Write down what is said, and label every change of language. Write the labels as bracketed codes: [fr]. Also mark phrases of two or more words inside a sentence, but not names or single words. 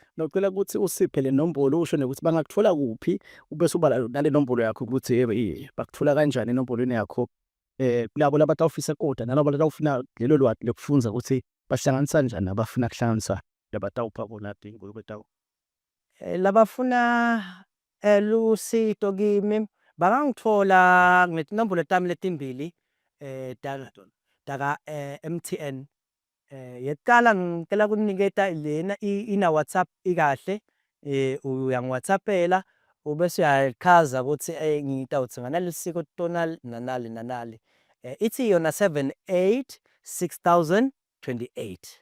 [ss] Ngicela ukuthi usiphe le nombolo usho ukuthi bangakuthola kuphi ubese ubala nale nombolo yakho ukuthi bakuthola kanjani enombolweni yakho. Kulabo labatawufisa kodwa nalabo labatawufuna lelo lwazi lokufunza ukuthi bahlanganisa kanjani abafuna kuhlanganisa labatawupha bona ingulube tawo. Labafuna lusito kimi bangangithola ngetinombolo tami letimbili daga MTN. Yekuqala ngicela ukuniketa lena ina WhatsApp ikahle. Uyangi-WhatsAppela ubese uyachaza ukuthi ngitawuthi nganalisiko tonal nanali. Ithi yona 786028.